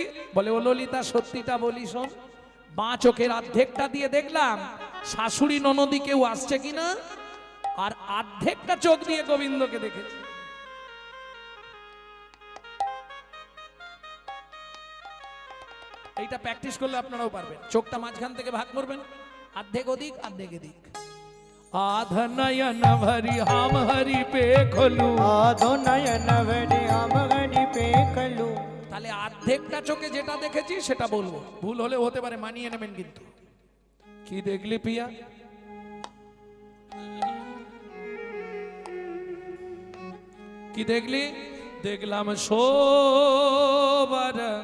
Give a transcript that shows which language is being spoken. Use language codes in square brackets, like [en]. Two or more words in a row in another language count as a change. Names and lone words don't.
[bn] বলে ও ললিতা সত্যিটা বলি শোন, বাঁ চোখের অর্ধেকটা দিয়ে দেখলাম শাশুড়ি ননদি কেউ আসছে কিনা, আর অর্ধেকটা চোখ দিয়ে গোবিন্দকে দেখেছি। এইটা প্র্যাকটিস করলে আপনারাও পারবেন। চোখটা মাঝখান থেকে ভাগ করবেন, অর্ধেক ওদিক অর্ধেক এদিক। [mai] आध नयन भरी हम हरि पे खोलू, आधो नयन भरी हम हरि पे खोलू। [bn] তাহলে অর্ধেকটা চোখে যেটা দেখেছি সেটা বলবো, ভুল হলে হতে পারে, মানিয়ে নেবেন। কিন্তু কি দেখলি পিয়া? কি দেখলি? দেখলাম শোবার।